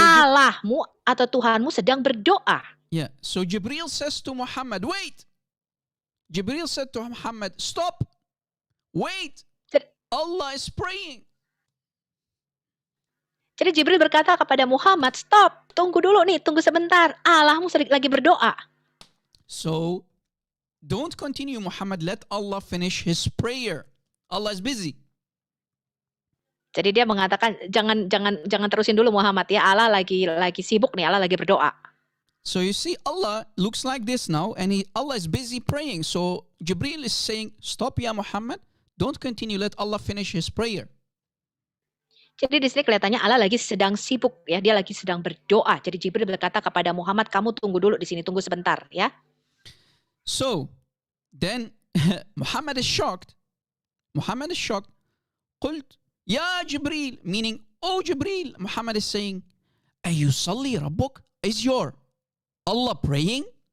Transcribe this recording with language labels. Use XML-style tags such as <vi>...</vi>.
<id>Allahmu atau Tuhanmu sedang berdoa.</id> <en>yeah, so Jibril says to Muhammad, wait. Jibril said to Muhammad, stop, wait, Allah is praying.</en> <id>Jadi Jibril berkata kepada Muhammad, stop, tunggu dulu nih, tunggu sebentar. Allahmu lagi berdoa.</id> <en>So, don't continue, Muhammad. Let Allah finish his prayer. Allah is busy.</en> <id>Jadi dia mengatakan jangan terusin dulu Muhammad ya. Allah lagi sibuk nih, Allah lagi berdoa.</id> <en>So you see, Allah looks like this now, and Allah is busy praying. So Jibril is saying, stop, ya Muhammad. Don't continue. Let Allah finish his prayer.</en> <id>Jadi di sini kelihatannya Allah lagi sedang sibuk ya, dia lagi sedang berdoa. Jadi Jibril berkata kepada Muhammad, kamu tunggu dulu di sini, tunggu sebentar ya.</id> <en>So then Muhammad is shocked. Muhammad is shocked.</en> <ar>قلت يا جبريل,</ar> <en>meaning, oh Jibril. Muhammad is saying,</en> <ar>أيصلي ربك?</ar> <en>Is your Allah praying?</en>